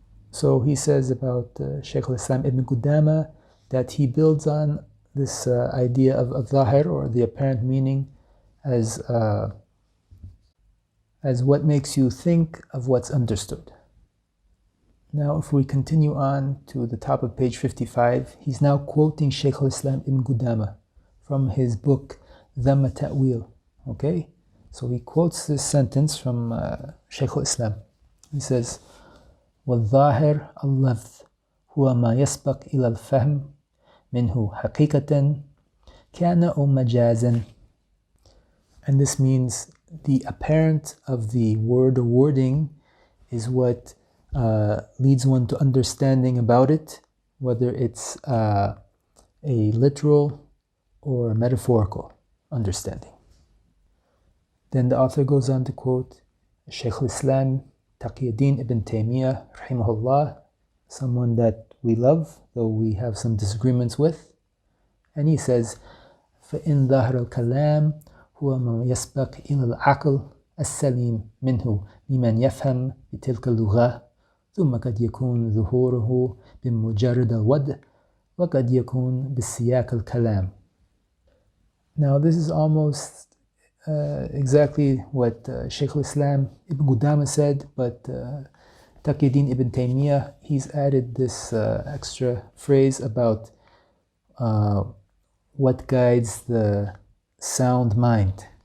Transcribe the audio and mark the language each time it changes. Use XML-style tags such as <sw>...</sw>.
<en>So he says about Shaykh al-Islam Ibn Qudama that he builds on this idea of al-Dhahir, or the apparent meaning, as what makes you think of what's understood. Now if we continue on to the top of page 55, he's now quoting Shaykh al-Islam Ibn Qudama from his book Dhamm a-Tafweedh. Okay, so he quotes this sentence from Shaykh al-Islam. He says,</en> <ar>وَالظَّاهِرْ اللَّفْظ هُوَ مَا يَسْبَقْ إِلَى الْفَهْمِ مِنْهُ حَقِيقَةً كَانَ أَوْ مَجَازًا.</ar> <en>And this means the apparent of the word or wording is what leads one to understanding about it, whether it's a literal or metaphorical understanding. Then the author goes on to quote Shaykh al-Islam Taqi ibn Taymiyya rahimahullah, someone that we love, though we have some disagreements with. And he says,</en> <ar>فَإِنْ ظَاهِرَ الْكَلَامِ هُوَ مَا يَسْبَقْ إِلَى الْعَقْلِ السَّلِيمِ مِنْهُ لمن يفهم بتلك اللغة ثم قد يكون ظهوره بمجرد الوضع وقد يكون بالسياق الكلام.</ar> <en>Now this is almost exactly what Shaykh al-Islam Ibn Qudama said, but Taqi ibn Taymiyyah, he's added this extra phrase about what guides the sound mind.</en>